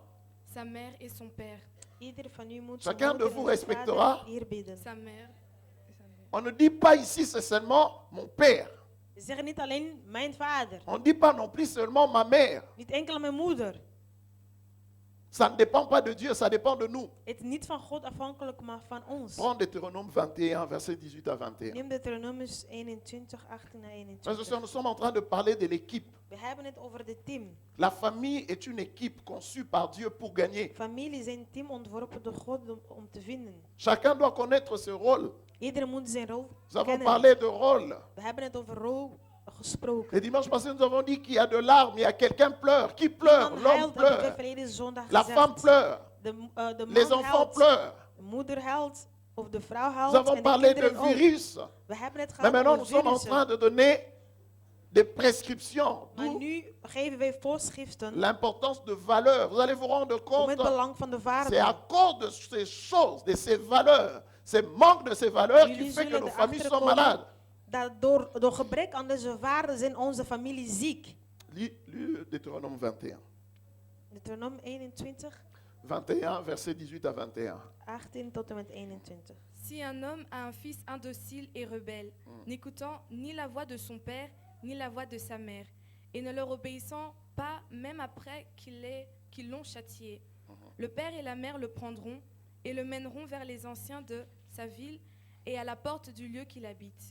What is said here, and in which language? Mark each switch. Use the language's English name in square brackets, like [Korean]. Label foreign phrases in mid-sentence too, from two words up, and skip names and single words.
[French] Sa mère et son père. [Dutch] Ieder van u moet [French] Chacun [Dutch] zijn de moeder [French] vous [Dutch] en [French] respectera. [Dutch] vader eerbieden. [French] Sa mère et sa mère. On ne dit pas ici c'est seulement mon père. [Dutch] We zeggen niet alleen mijn vader. [French] On ne dit pas non plus seulement ma mère. [Dutch] Niet enkel mijn moeder. [French] Ça ne dépend pas de Dieu, ça dépend de nous. [Dutch] Het is niet van God afhankelijk, maar van ons. [French] Prends Deutéronome 21, verset 18 à 21. [Dutch] Neem Deuteronomisch 21, 18 à [French] Frères et sœurs, [Dutch] 21. [French] nous sommes en train de parler de l'équipe. [Dutch] We hebben het over de team. [French] La famille est une équipe conçue par Dieu pour gagner. [Dutch] Familie is een team ontworpen door God om te vinden. [French] Chacun doit connaître ce rôle. [Dutch] Iedereen moet zijn rol [French] Nous avons [Dutch] kennen. [French] parlé de rôle. [Dutch] We hebben het over rol gesproken. [French] Le dimanche passé, nous avons dit qu'il y a de larmes, il y a quelqu'un pleure. Qui pleure? [Dutch] Man [French] L'homme [Dutch] huilt, hebben we [French] pleure. [Dutch] verleden zondag [French] La femme [Dutch] gezegd. [French] pleure. [Dutch] De [French] Les [Dutch] man [French] enfants [Dutch] huilt, [French] pleurent. [Dutch] de moeder huilt, of de vrouw [French] Nous [Dutch] huilt, en [French] avons [Dutch] de [French] parlé de [Dutch] kinderen ook. [French] virus. [Dutch] We hebben het [French] Mais [Dutch] gehad [French] maintenant, nous [Dutch] over [French] sommes en [Dutch] virussen. [French] train de donner des prescriptions. [Dutch] Maar [French] D'où [Dutch] nu geven wij voorschriften [French] l'importance de valeurs. Vous allez vous rendre [Dutch] om [French] compte, [Dutch] het belang van de [French] c'est à [Dutch] waarde. [French] cause de ces choses, de ces valeurs, ce manque de ces valeurs qui [Dutch] Jullie [French] fait que [Dutch] zullen [French] nos familles sont [Dutch] erachter [French] malades. [Dutch] komen dat door gebrek aan deze waarden zijn onze familie ziek. [French] Lis Deutéronome 21. [Dutch] Deuteronomium 21, [French] 21, verset 18 à 21. [Dutch] 18 tot en met 21. [French] Si un homme a un fils indocile et rebelle, n'écoutant ni la voix de son père, ni la voix de sa mère, et ne leur obéissant pas même après qu'ils l'ont châtié, le père et la mère le prendront et le mèneront vers les anciens de sa ville et à la porte du lieu qu'il habite.